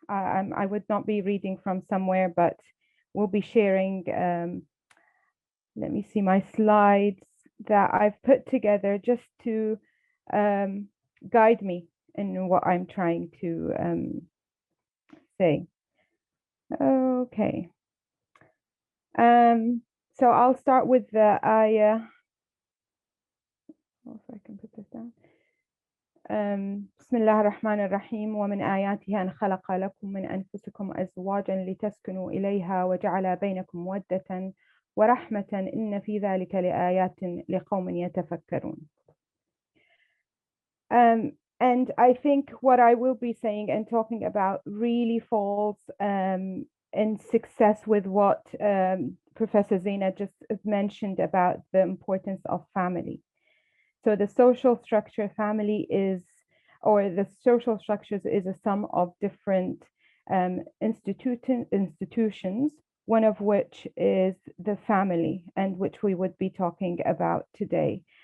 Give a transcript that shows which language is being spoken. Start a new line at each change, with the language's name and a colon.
English: I would not be reading from somewhere, but we'll be sharing, let me see my slides that I've put together just to guide me in what I'm trying to say. Okay. So I'll start with the ayah. If I can put this down.
Arabic: بسم الله الرحمن الرحيم ومن آياته أن خلق لكم من أنفسكم أزواجا لتسكنوا إليها وجعل بينكم مودة ورحمة إن في ذلك لآيات لقوم يتفكرون.
English: And I think what I will be saying and talking about really falls in success with what Professor Zina just mentioned about the importance of family. So the social structure family is, or the social structures is a sum of different institutions, one of which is the family, and which we would be talking about today.